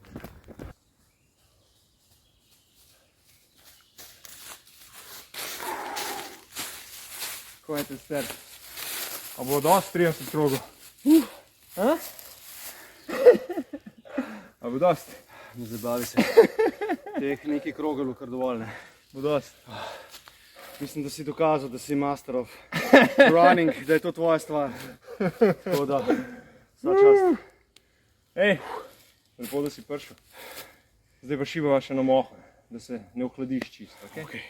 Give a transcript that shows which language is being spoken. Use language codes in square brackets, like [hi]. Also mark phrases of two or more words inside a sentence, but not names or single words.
[sl] Ko je te ster? A bo dosti 30 krogov? A bo dosti? Ne zabavi se. Teh nekaj krogelov kar dovolj, ne. Bo dosti. Mislim, da si dokazal, da si [en] master of running, [sl] da je to tvoja stvar. Tako da, vsa čast. Ej, lepo, da si prišel. Zdaj pa šibava še na moho, da se ne ohladiš čisto, okej? Okej.